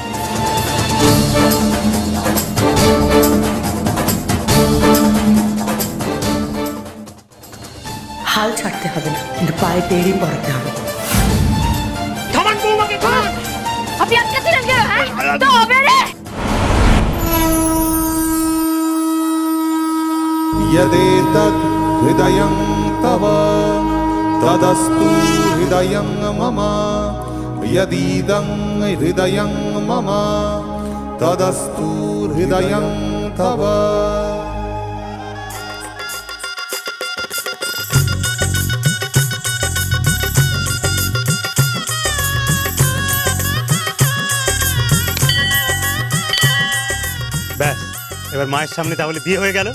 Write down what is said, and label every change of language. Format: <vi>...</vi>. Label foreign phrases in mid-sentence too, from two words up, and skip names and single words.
<bn>হাল ছাড়তে হবে না, কিন্তু পায়ে বেরিয়ে পড়াতে হবে। থামান বৌমাকে, থামান। আপনি আজকে ছিলেন কেন? হ্যাঁ, তবে রে।</bn> <sa>यदेतद् हृदयं तव तदस्तु हृदयं मम यदीदं हृदयं मम तदस्तु हृदयं तव।</sa> <bn>ব্যাস, এবার মায়ের সামনে তাহলে বিয়ে হয়ে গেল।</bn>